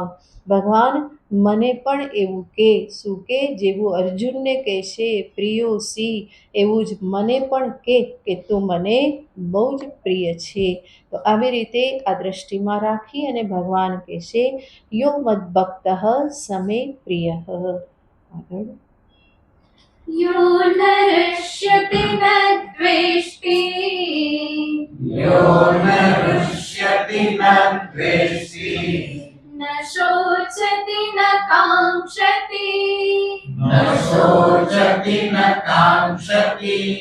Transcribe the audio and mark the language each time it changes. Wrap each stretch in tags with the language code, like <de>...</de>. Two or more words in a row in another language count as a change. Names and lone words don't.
<gu>ભગવાન મને પણ એવું કે શું કે જેવું અર્જુનને કહે છે પ્રિયોસી, એવું જ મને પણ કે તું મને બહુ જ પ્રિય છે. તો આવી રીતે આ દ્રષ્ટિમાં રાખી અને ભગવાન કહે છે</gu> <sa>यो मद भक्त समे प्रिय.</sa> <gu>આગળ</gu> <sa>यो न हृष्यति न द्वेष्टि यो न हृष्यति न द्वेष्टि न शोचति न काङ्क्षति न शोचति न काङ्क्षति</sa>